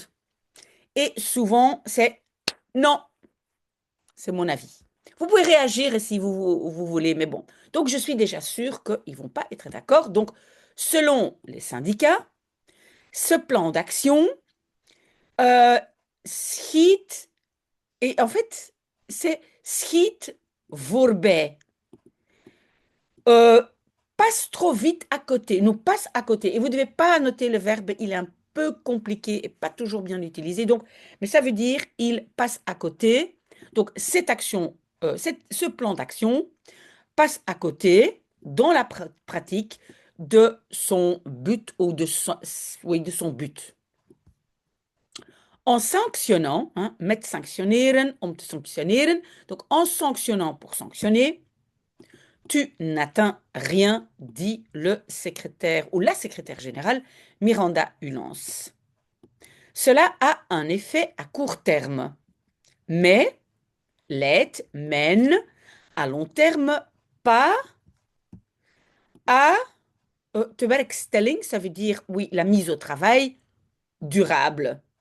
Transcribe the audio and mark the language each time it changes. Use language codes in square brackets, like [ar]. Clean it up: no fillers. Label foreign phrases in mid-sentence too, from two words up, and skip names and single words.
[fr] Et souvent, c'est non, c'est mon avis. Vous pouvez réagir si vous voulez, mais bon. Donc, je suis déjà sûre qu'ils ne vont pas être d'accord. Donc, selon les syndicats, ce plan d'action euh, schiet, et en fait, c'est [nl] schiet voorbij. [fr] Euh, passe trop vite à côté, nous passe à côté. Et vous ne devez pas noter le verbe, il est un peu compliqué et pas toujours bien utilisé. Donc, mais ça veut dire il passe à côté. Donc, cette action, ce plan d'action passe à côté dans la pratique de son but ou de son, oui, de son but. En sanctionnant, hein, [nl] met sanctioneren om te sanctioneren, [fr] donc en sanctionnant pour sanctionner, tu n'atteins rien, dit le secrétaire ou la secrétaire générale Miranda Hulance. Cela a un effet à court terme, mais l'aide mène à long terme pas à tewerkstelling, ça veut dire, oui, la mise au travail durable.